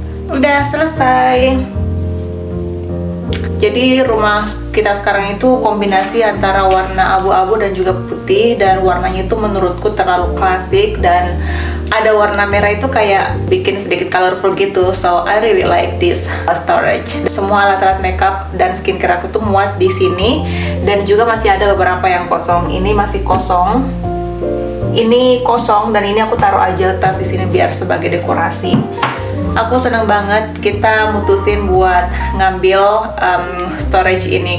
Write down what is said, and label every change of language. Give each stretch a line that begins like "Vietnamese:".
Indonesian: Udah selesai. Jadi rumah kita sekarang itu kombinasi antara warna abu-abu dan juga putih, dan warnanya itu menurutku terlalu klasik, dan ada warna merah itu kayak bikin sedikit colorful gitu.
English: So I really like this storage.
Indonesian: Semua alat-alat makeup dan skincare aku tuh muat di sini, dan juga masih ada beberapa yang kosong. Ini masih kosong. Ini kosong, dan ini aku taruh aja tas di sini biar sebagai dekorasi. Aku senang banget kita mutusin buat ngambil storage ini.